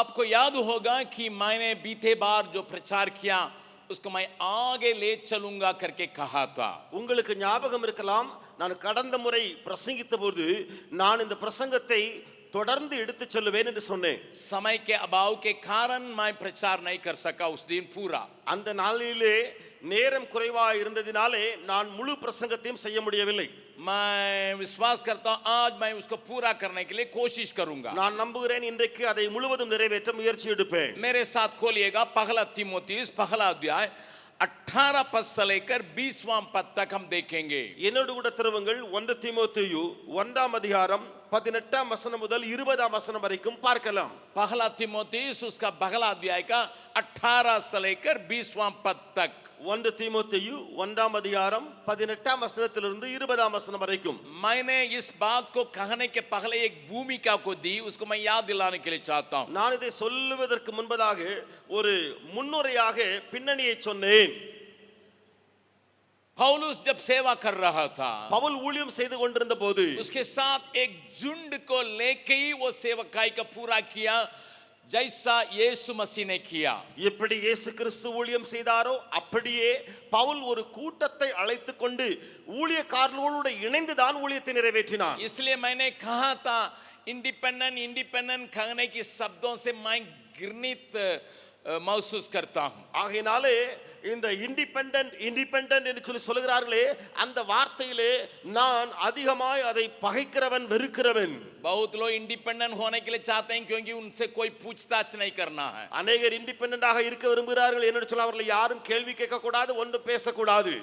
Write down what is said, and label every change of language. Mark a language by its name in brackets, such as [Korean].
[Hindi] याद होगा कि मैंने बीते बार जो प्रचार किया उसको मैं आगे ले चलूंगा करके कहा था. [Tamil] உங்களுக்கு ஞாபகம் இருக்கலாம், நான் கடந்த முறை பிரசங்கித்த போது நான் இந்த பிரசங்கத்தை தொடர்ந்து எடுத்துச் செல்லுவேன் என்று சொன்னேன். [Hindi] समय के अभाव के कारण मैं प्रचार नहीं कर सका उस दिन पूरा. [Tamil] அந்த நாளிலே நேரம் குறைவாக இருந்ததினாலே நான் முழு பிரசங்கத்தையும் செய்ய முடியவில்லை. [Hindi] मैं विश्वास करता हूं आज मैं उसको पूरा करने के लिए कोशिश करूंगा. [Tamil] நான் நம்புகிறேன் இன்றைக்கு அதை முழுவதும் நிறைவேற்ற முயற்சி எடுப்பேன். [Hindi] मेरे साथ खोलिएगा पहला तीमुथियुस पहला अध्याय 18 पद से लेकर 20वां पद तक हम देखेंगे. [Tamil] என்னோடு கூட திருவுங்கள் 1 தீமோத்தேயு 1ஆம் அதிகாரம் 18ஆம் வசனம் முதல் 20ஆம் வசனம் வரைக்கும் பார்க்கலாம். [Hindi] पहला तीमुथियुस उसका पहला अध्याय का 18 से लेकर 20वां पद तक. [Tamil] 1 தீமோத்தேயு 1ஆம் அதிகாரம் 18ஆம் வசனத்திலிருந்து 20ஆம் வசனம் வரைக்கும். [Hindi] मैंने इस बात को कहने के पहले एक भूमिका को दी, उसको मैं याद दिलाने के लिए चाहता हूं. [Tamil] நான் இதை சொல்லுவதற்கு முன்பதாக ஒரு முன்னுரையாக பின்னணியை சொன்னேன். [Hindi] पौलुस जब सेवा कर रहा था, [Tamil] பவுல் ஊழியம் செய்து கொண்டிருந்த போது [Hindi] उसके साथ एक झुंड को लेके ही वो सेवकाई का पूरा किया जैसा यीशु मसीह ने किया. [Tamil] எப்படி இயேசு கிறிஸ்து ஊழியம் செய்தாரோ அப்படியே பவுல் ஒரு கூட்டத்தை அழைத்து கொண்டு ஊழியக்காரர்களோடு இணைந்து தான் ஊழியத்தை நிறைவேற்றினார். [Hindi] इसलिए मैंने कहा था इंडिपेंडेंट कहने की शब्दों से मैं घृणित महसूस करता हूं. [Tamil] ஆகையினாலே இந்த இண்டிபெண்டன்ட் என்று சொல்லி சொல்கிறார்களே அந்த வார்த்தையிலே நான் அதிகமாய் அதை பகைக்கிறவன் வெறுக்கிறவன். [Hindi] बहुत लोग इंडिपेंडेंट होने के लिए चाहते हैं क्योंकि उनसे कोई पूछताछ नहीं करना है. [Tamil] अनेகர் இண்டிபெண்டன்டாக இருக்க விரும்புகிறார்கள். என்ன சொல்ல அவர்களை யாரும் கேள்வி கேட்க கூடாது, ஒன்றும் பேச கூடாது.